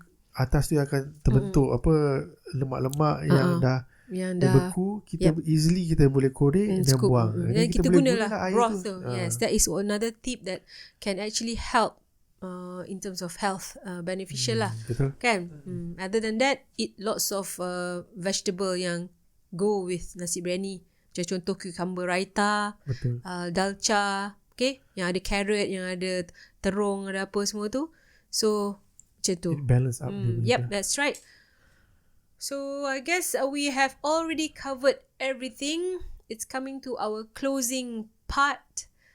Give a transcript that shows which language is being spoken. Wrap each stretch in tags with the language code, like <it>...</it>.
<ms>Atas tu akan terbentuk lemak-lemak yang dah beku. Kita</ms> <en>easily</en> <ms>kita boleh korek dan buang. Dan kita gunalah broth tu.</ms> <en>Yes, that is another tip that can actually help in terms of health, beneficial</en> <ms>lah. Betul. Kan?</ms> <en>Other than that, eat lots of vegetable</en> <ms>yang</ms> <en>go with nasi biryani.</en> <ms>Macam contoh cucumber raita, dalcha, okay? Yang ada carrot, yang ada terung, ada apa semua tu. So macam tu.</ms> <en>It balance up. Yep, that's right. So I guess we have already covered everything. It's coming to our closing part.</en>